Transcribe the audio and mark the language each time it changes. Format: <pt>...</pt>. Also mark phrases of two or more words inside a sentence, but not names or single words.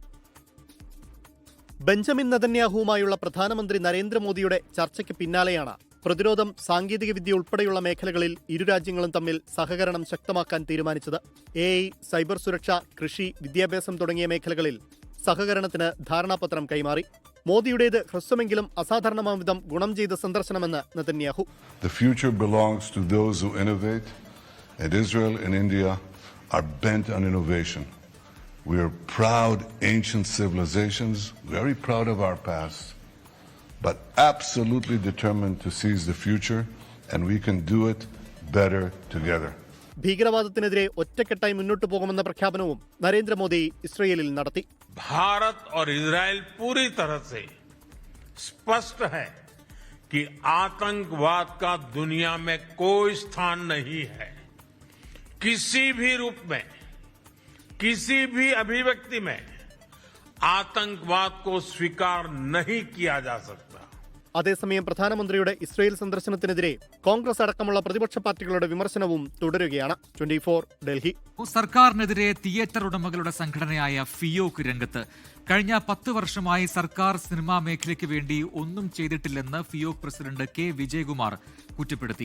<ml>ബെഞ്ചമിൻ നെതന്യാഹുവുമായുള്ള പ്രധാനമന്ത്രി നരേന്ദ്രമോദിയുടെ ചർച്ചയ്ക്ക് പിന്നാലെയാണ് പ്രതിരോധം, സാങ്കേതികവിദ്യ ഉൾപ്പെടെയുള്ള മേഖലകളിൽ ഇരു രാജ്യങ്ങളും തമ്മിൽ സഹകരണം ശക്തമാക്കാൻ തീരുമാനിച്ചത്. AI, സൈബർ സുരക്ഷ, കൃഷി, വിദ്യാഭ്യാസം തുടങ്ങിയ മേഖലകളിൽ സഹകരണത്തിന് ധാരണാപത്രം കൈമാറി. മോദിയുടേത് ഹ്രസ്വമെങ്കിലും അസാധാരണമാം വിധം ഗുണം ചെയ്ത സന്ദർശനമെന്ന് നെതന്യാഹു.</ml> <en>The future belongs to those who innovate, and Israel and India are bent on innovation. We are proud ancient civilizations, very proud of our past, but absolutely determined to seize the future, and we can do it better together.</en> <ml>ഭീകരവാദത്തിനെതിരെ ഒറ്റക്കെട്ടായി മുന്നോട്ടു പോകുമെന്ന പ്രഖ്യാപനവും നരേന്ദ്രമോദി ഇസ്രയേലിൽ നടത്തി.</ml> <hi>भारत और इजराइल पूरी तरह से स्पष्ट है कि आतंकवाद का दुनिया में कोई स्थान नहीं है. किसी भी रूप में, किसी भी अभिव्यक्ति में आतंकवाद को स्वीकार नहीं किया जा सकता.</hi> <ml>അതേസമയം പ്രധാനമന്ത്രിയുടെ ഇസ്രയേൽ സന്ദർശനത്തിനെതിരെ കോൺഗ്രസ് അടക്കമുള്ള പ്രതിപക്ഷ പാർട്ടികളുടെ വിമർശനവും തുടരുകയാണ്. 24 ഡൽഹി. സർക്കാരിനെതിരെ തിയേറ്റർ ഉടമകളുടെ സംഘടനയായ ഫിയോക് രംഗത്ത്. കഴിഞ്ഞ 10 വർഷമായി സർക്കാർ സിനിമാ മേഖലയ്ക്ക് വേണ്ടി ഒന്നും ചെയ്തിട്ടില്ലെന്ന് ഫിയോക് പ്രസിഡന്റ് കെ വിജയകുമാർ കുറ്റപ്പെടുത്തി.</ml>